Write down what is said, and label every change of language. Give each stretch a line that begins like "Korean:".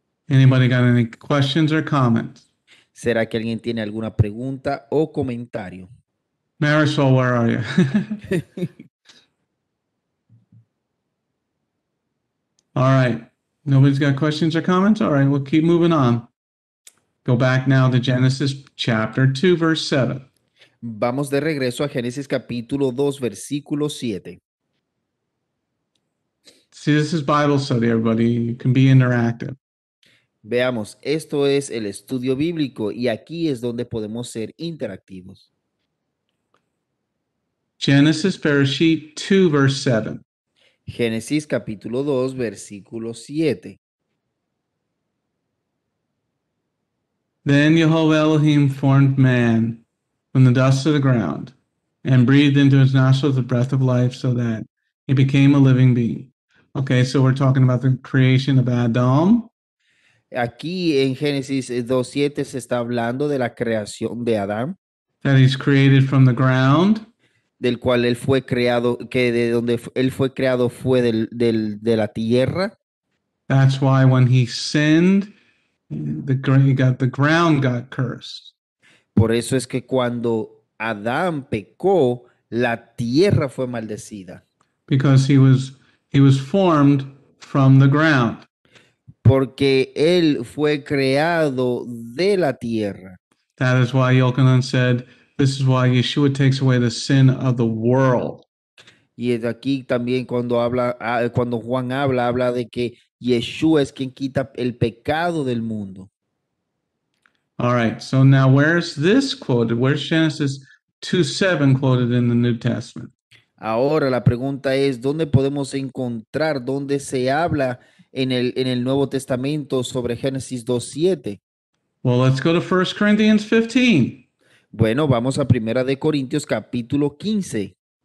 English: Anybody got any questions or comments?
Spanish: ¿Será que alguien tiene alguna pregunta o comentario?
English: Marisol, where are you? All right. Nobody's got questions or comments? All right, we'll keep moving on. Go back now to Genesis chapter 2, verse 7.
Spanish: Vamos de regreso a Génesis capítulo 2, versículo 7.
English: See, this is Bible study, everybody. You can be interactive.
Spanish: Veamos, esto es el estudio bíblico y aquí es donde podemos ser interactivos.
English: Genesis Bereshit 2, verse 7.
Spanish: Génesis capítulo 2, versículo 7.
English: Then Jehovah Elohim formed man from the dust of the ground and breathed into his nostrils the breath of life so that he became a living being. Okay, so we're talking about the creation of Adam.
Spanish: Aquí en Génesis 2:7 se está hablando de la creación de Adán,
English: That he's created from the ground.
Spanish: del cual él fue creado, que de donde él fue creado fue de la tierra.
English: That's why when he sinned, the ground got cursed.
Spanish: Por eso es que cuando Adán pecó, la tierra fue maldecida.
English: Because he was formed from the ground.
Spanish: Porque él fue creado de la tierra.
English: That is why Yochanan said, this is why Yeshua takes away the sin of the world.
Spanish: Y es aquí también cuando cuando Juan habla de que Yeshua es quien quita el pecado del mundo.
English: All right, so now where's this quoted? Where's Genesis 2:7 quoted in the New Testament?
Spanish: Ahora la pregunta es, ¿dónde podemos encontrar, dónde se habla en el Nuevo Testamento sobre Génesis 2:7?
English: Well, let's go to 1 Corinthians 15.
Spanish: Bueno, vamos a Primera de Corintios capítulo 15.